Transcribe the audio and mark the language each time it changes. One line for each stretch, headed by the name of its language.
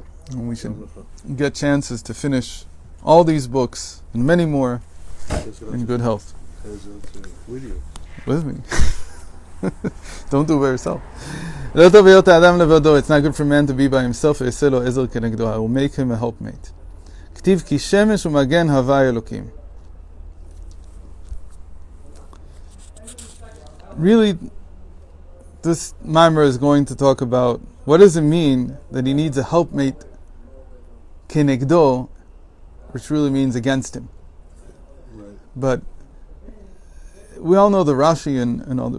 English: And we should get chances to finish all these books and many more in good health. With you. With me. Don't do it by yourself.
Hebrew: לא טוב היות האדם לבדו.
English: It's not good for man to be by himself.
Hebrew: יעשה לו עזר כנגדו.
English: I will make him a helpmate.
Hebrew: כתיב כי שמש ומגן הווי אלוקים.
English: Really, this mimer is going to talk about what does it mean that he needs a helpmate kenegdo, which really means against him. Right. But we all know the Rashi and all that.